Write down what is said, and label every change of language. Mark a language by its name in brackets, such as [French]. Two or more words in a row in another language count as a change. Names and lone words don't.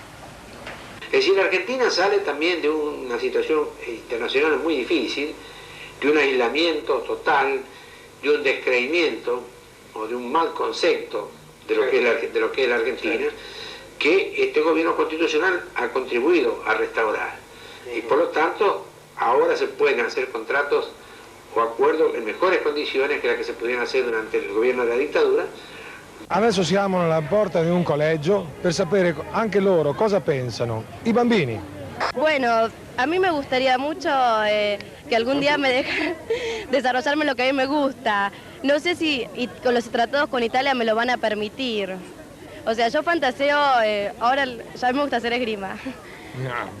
[Spanish] Es decir, la Argentina sale también de una situación internacional muy difícil, de un aislamiento total, de un descreimiento o de un mal concepto de lo que es la Argentina, que este gobierno constitucional ha contribuido a restaurar. Y por lo tanto, ahora se pueden hacer contratos o acuerdos en mejores [Italian] condizioni che la che si potevano [Spanish] hacer [Italian] durante il governo della dittatura. Adesso siamo alla porta di un collegio per sapere anche loro cosa pensano. I bambini. [Spanish] Bueno, a mí me gustaría mucho que algún día me dejen desarrollarme lo que a mí me gusta. No sé si con los tratados con Italia me lo van a permitir. O sea, yo fantaseo, ahora ya a mí me gusta hacer esgrima. No.